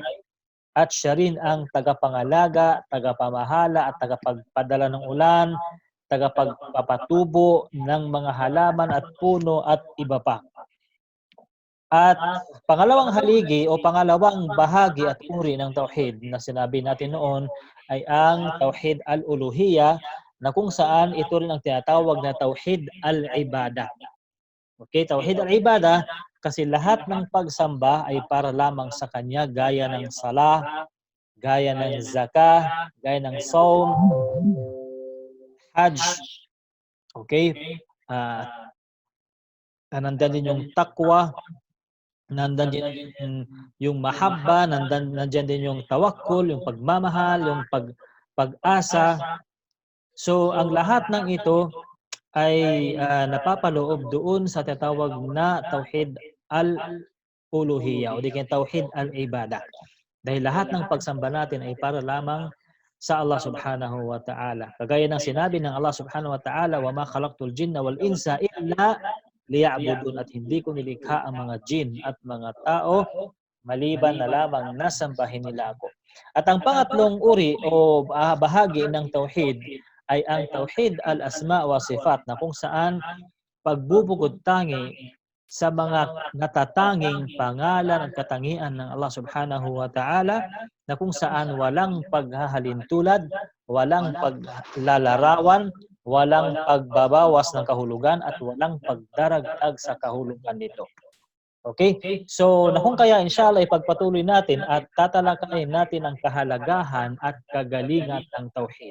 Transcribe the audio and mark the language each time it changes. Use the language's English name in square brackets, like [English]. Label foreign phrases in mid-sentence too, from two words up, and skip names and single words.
[Filipino] At siya rin ang tagapangalaga, tagapamahala at tagapagpadala ng ulan, tagapagpapatubo ng mga halaman at puno at iba pa. At pangalawang haligi o pangalawang bahagi at uri ng tauhid na sinabi natin noon ay ang [Arabic] توحيد الألوهية, [Filipino] na kung saan ito rin ang tinatawag na [Arabic] توحيد العبادة. [Filipino] Okay, [Arabic] توحيد العبادة [Filipino] kasi lahat ng pagsamba ay para lamang sa Kanya, gaya ng salah, gaya ng zakah, gaya ng saum, hajj. Okay? Nandiyan din yung taqwa, nandiyan din yung mahabba, nandiyan din yung tawakkul, yung pagmamahal, yung pag-asa. So, ang lahat ng ito ay napapaloob doon sa tinatawag na [Arabic] توحيد الألوهية [Filipino] o di kaya [Arabic] توحيد العبادة. [Filipino] Dahil lahat ng pagsamba natin ay para lamang sa [Arabic] الله سبحانه وتعالى. [Filipino] Kagaya ng sinabi ng [Arabic] الله سبحانه وتعالى, وما خلقت الجن والإنس إلا ليعبدون, [Filipino] at hindi ko nilikha ang mga jin at mga tao maliban na lamang nasambahin nila ako. At ang pangatlong uri o bahagi ng tauhid ay ang [Arabic] توحيد الأسماء والصفات, [Filipino] na kung saan pagbubukod tangi sa mga natatanging pangalan at katangian ng [Arabic] الله سبحانه وتعالى, [Filipino] na kung saan walang paghahalintulad, walang paglalarawan, walang pagbabawas ng kahulugan at walang pagdaragdag sa kahulugan nito. Okay? So, kung kaya inshallah ipagpatuloy natin at tatalakayin natin ang kahalagahan at kagalingan ng tauhid.